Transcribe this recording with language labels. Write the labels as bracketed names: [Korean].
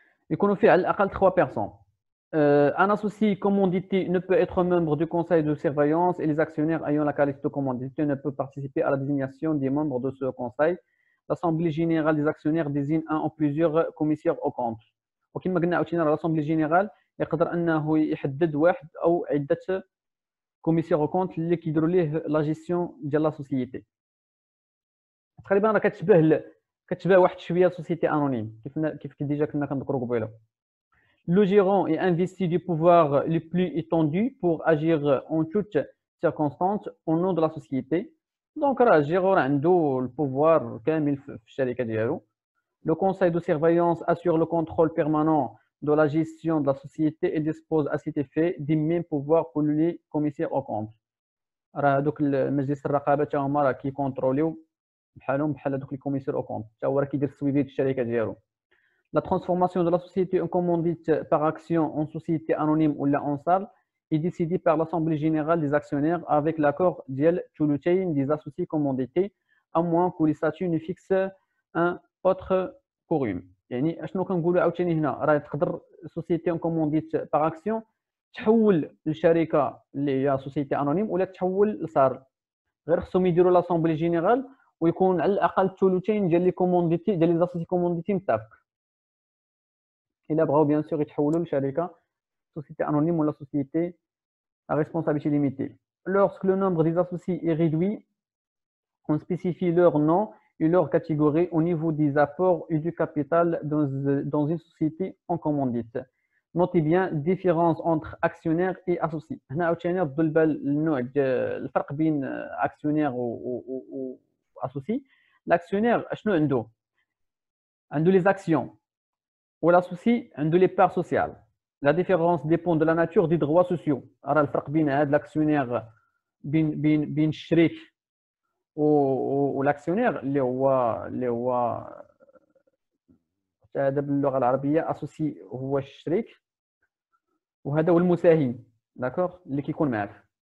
[Arabic] يكونوا فيه على الأقل [French] 3 personnes. Un associé commandité ne peut être membre du conseil de surveillance et les actionnaires ayant la qualité de commandité ne peuvent participer à la désignation des membres de ce conseil. L'Assemblée générale des actionnaires désigne un ou plusieurs commissaires aux comptes. [Arabic] وكما قلنا عاوتاني راه l'Assemblée générale يقدر أنه يحدد واحد أو عدة كوميسير او كونت اللي كيديروا ليه لا جيستيون ديال لا سوسيتي. تقريبا راه كتشبه واحد شويه سوسيتي انونيم كيف ديجا كنا كنذكروا قبيله. [French] Le gérant est investi du pouvoir le plus étendu pour agir en toutes circonstances au nom de la société. [Arabic] Donc راه الجيرون عنده البوفوار كامل في الشركه ديالو. [French] Le conseil de surveillance assure le contrôle permanent de la gestion de la société et dispose à cet effet des mêmes pouvoirs que les commissaires aux comptes. [Arabic] راه هذوك مجلس الرقابه تا هما راه كيكونتروليو بحال هذوك لي كوميسير او كونت، تا هو راه كيدير السويفي ديال الشركه ديالو. [French] La transformation de la société en commandite par action en société anonyme ou en salle est décidée par l'Assemblée générale des actionnaires avec l'accord des associés commandités, à moins que les statuts ne fixent un autre quorum. [Arabic] يعني اشنو كنقولوا عاوتاني هنا؟ راه تقدر سوسيتي ان كومونديت باغ اكسيون تحول لشركه اللي هي سوسيتي انونيم ولا تحول لصار، غير خصهم يديروا لاسامبلي جينيرال ويكون على الاقل الثلثين ديال لي كومونديتي ديال لي زاسوسي كومونديتي متفق. الا بغاو بيان سور يتحولوا لشركه سوسيتي انونيم ولا سوسيتي [French] à responsabilité limitée. Lorsque le nombre des associés est réduit, on spécifie leur nom et leur catégorie au niveau des apports et du capital dans une société en commandite. Notez bien différence entre actionnaire et associé. [Arabic] هنا عاوتاني ردوا البال النوع الفرق بين actionnaire و associé. L'actionnaire اشنو عنده؟ عنده les actions و l'associé عنده les parts sociales. [French] La différence dépend de la nature des droits sociaux. [Arabic] راه الفرق بين هاد l'actionnaire بين الشريك والاكسيونير اللي هو هذا باللغه العربيه اسوسي هو الشريك وهذا هو المساهم، داكوغ، اللي كيكون معاك.